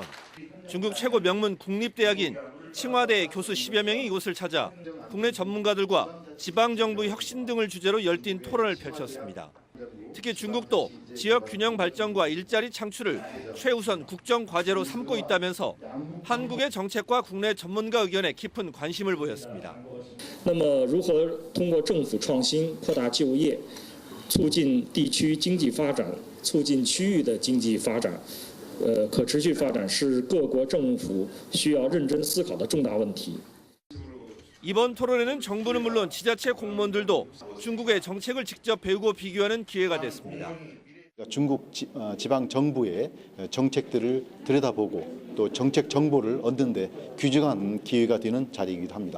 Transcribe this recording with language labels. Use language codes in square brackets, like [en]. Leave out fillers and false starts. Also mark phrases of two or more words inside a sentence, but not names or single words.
[ko] 중국 최고 명문 국립대학인 칭화대 교수 10여 명이 이곳을 찾아 국내 전문가들과 지방정부 혁신 등을 주제로 열띤 토론을 펼쳤습니다. 특히 중국도 지역 균형 발전과 일자리 창출을 최우선 국정 과제로 삼고 있다면서 한국의 정책과 국내 전문가 의견에 깊은 관심을 보였습니다. [zh] 那么如何通过政府创新扩大就业 促进地区经济发展，促进区域的经济发展，可持续发展是各国政府需要认真思考的重大问题。 [ko] 이번 토론회는 정부는 물론 지자체 공무원들도 중국의 정책을 직접 배우고 비교하는 기회가 됐습니다. 중국 지방 정부의 정책들을 들여다보고 또 정책 정보를 얻는 데 귀중한 기회가 되는 자리이기도 합니다.